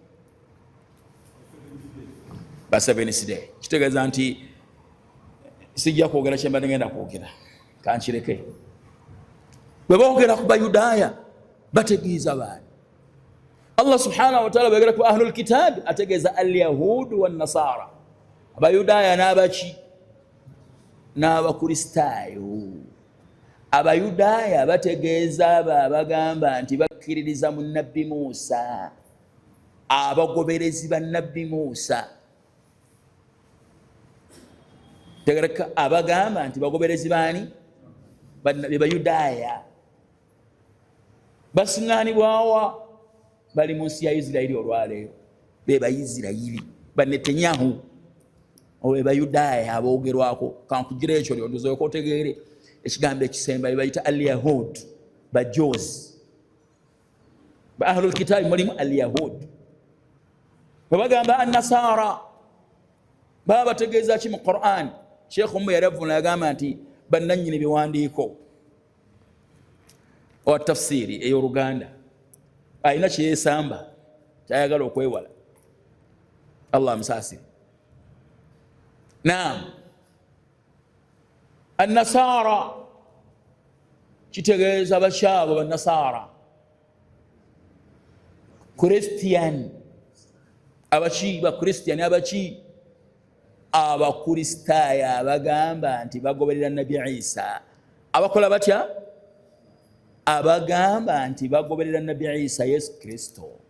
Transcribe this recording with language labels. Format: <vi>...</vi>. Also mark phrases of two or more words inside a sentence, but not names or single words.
<lg>ba7th day kitegeeza nti sijja kwogera kyembadde ngenda kwogera kankireke bwe boogera ku bayudaaya bategeeza baani</lg> <ar>الله سبحانه وتعالى</ar> <lg>bagera ku</lg> <ar>أهل الكتاب</ar> <lg>ategeeza</lg> <ar>اليهود والنصارى</ar> <lg>abayudaaya n'abaki n'abakristaayo abayudaaya bategeeza bagamba nti bakkiririza mu nabbi Musa abagoberezi ba nabbi Musa tegereka abagamba nti bagoberezi baani be bayudaaya basiŋŋaanibwawa bali mu nsi ya Isirayiri olwaleero be Bayisirayiri ba Netanyahu obe bayudaaya aboogerwako kankugire ekyo lyondozooko otegeere ekigambo ekisemba bayita al-yahud ba Jews ba</lg> <ar>أهل الكتاب</ar> <lg>mulimu al-yahud bagamba an-nasara baba bategeeza ki mu Quran Sheikh Ummu yaravuna yagamba nti bannannyini biwandiiko owa tafsiri ey'Oluganda ayina kyeyesamba kyayagala okwewala Allah amusaasire naam an-nasara kitegeeza bakyabo bannasara Christian abaki ba Christian abaki abakristaayo abagamba nti bagoberera Nabi Isa abakola batya abagamba nti bagoberera Nabi Isa Yesu Kristo</lg>